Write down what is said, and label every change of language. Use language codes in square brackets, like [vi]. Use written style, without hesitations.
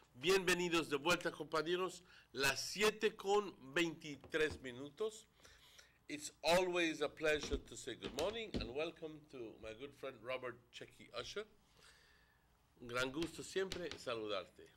[es] Bienvenidos de vuelta, compañeros. Las 7:23. [en] It's always a pleasure to say good morning and welcome to my good friend Robert Checky Usher. [es] Un gran gusto siempre saludarte.